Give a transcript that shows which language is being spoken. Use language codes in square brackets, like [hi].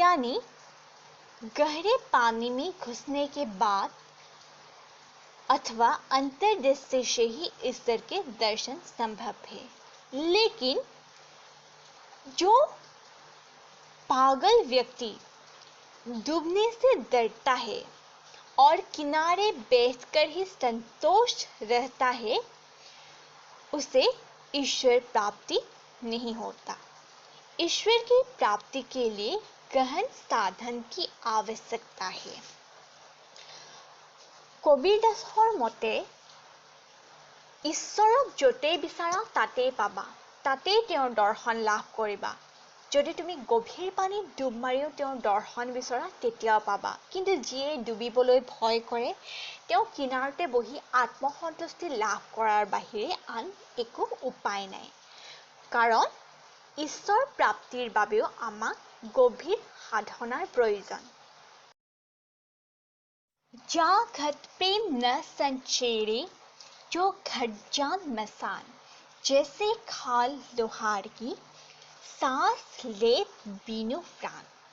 [hi] यानी गहरे पानी में घुसने के बाद अथवा अंतर्दृष्टि से ही ईश्वर के दर्शन संभव है, लेकिन जो पागल व्यक्ति डूबने से डरता है और किनारे बैठकर ही संतोष रहता है, उसे ईश्वर प्राप्ति नहीं होता। ईश्वर की प्राप्ति के लिए गहन साधन की आवश्यकता है। [as] কবিৰ দাসৰ মতে ঈশ্বৰক য'তেই বিচাৰা তাতেই পাবা, তাতেই তেওঁৰ দৰ্শন লাভ কৰিবা। যদি তুমি গভীৰ পানীত ডুব মাৰিও তেওঁৰ দৰ্শন বিচৰা তেতিয়াও পাবা। কিন্তু যিয়ে ডুবিবলৈ ভয় কৰে তেওঁ কিনাৰতে বহি আত্মসন্তুষ্টি লাভ কৰাৰ বাহিৰে আন একো উপায় নাই। কাৰণ ঈশ্বৰ প্ৰাপ্তিৰ বাবেও আমাক গভীৰ সাধনাৰ প্ৰয়োজন। [hi] जा घट प्रेम न संचेरे जो घट जान मसान, जैसे खाल लोहार की सांस ले बीनु प्राण।